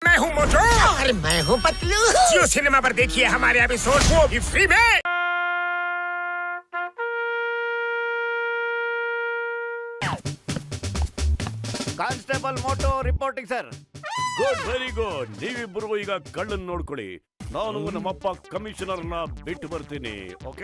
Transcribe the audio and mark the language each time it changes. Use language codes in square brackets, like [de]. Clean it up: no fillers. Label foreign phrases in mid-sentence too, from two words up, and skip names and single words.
[hi] मैं हूँ मोटू और मैं हूँ पतलू। जियो सिनेमा पर देखिए हमारे एपिसोड वो भी फ्री में। [en] Constable Motu reporting sir. Good, very good. [kn] ನೀವಿಬ್ಬರು ಈಗ ಕಳ್ಳನ್ ನೋಡ್ಕೊಳ್ಳಿ. ನಾನು ನಮ್ಮಪ್ಪ ಕಮಿಷನರ್ನ ಬಿಟ್ಟು ಬರ್ತೀನಿ. ಓಕೆ,